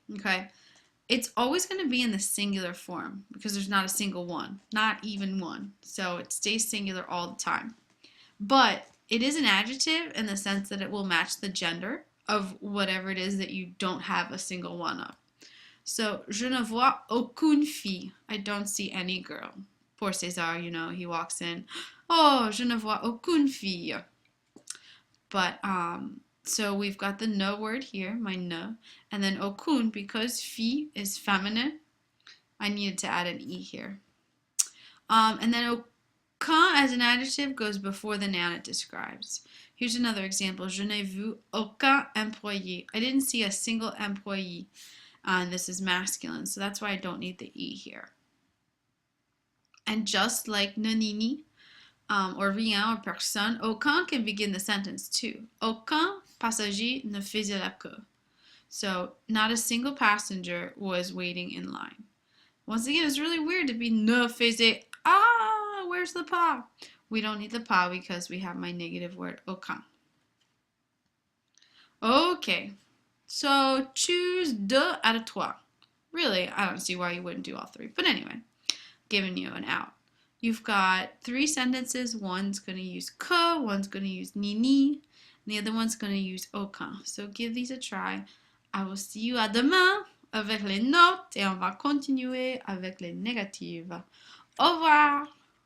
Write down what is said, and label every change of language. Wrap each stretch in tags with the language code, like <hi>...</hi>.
<en>Okay, it's always going to be in the singular form because there's not a single one, not even one. So it stays singular all the time. But it is an adjective in the sense that it will match the gender of whatever it is that you don't have a single one of.</en> <fr>So, je ne vois aucune fille.</fr> <en>I don't see any girl. Poor César, you know, he walks in.</en> <fr>Oh, je ne vois aucune fille.</fr> <en>But, so we've got the ne word here, my ne, and then aucune, because fille is feminine, I needed to add an e here. And then Quand as an adjective goes before the noun it describes. Here's another example.</en> <fr>Je n'ai vu aucun employé.</fr> <en>I didn't see a single employee. And this is masculine, so that's why I don't need the E here. And just like nonini, or rien, or personne, aucun can begin the sentence too.</en> <fr>Aucun passager ne faisait la queue.</fr> <en>So not a single passenger was waiting in line. Once again, it's really weird to be ne faisait. Where's the pas? We don't need the pas because we have my negative word aucun. Okay, so choose deux out of trois. Really, I don't see why you wouldn't do all three. But anyway, giving you an out. You've got three sentences. One's going to use que, one's going to use ni, and the other one's going to use aucun. So give these a try. I will see you</en> <fr>à demain avec les notes et on va continuer avec les négatifs. Au revoir!</fr>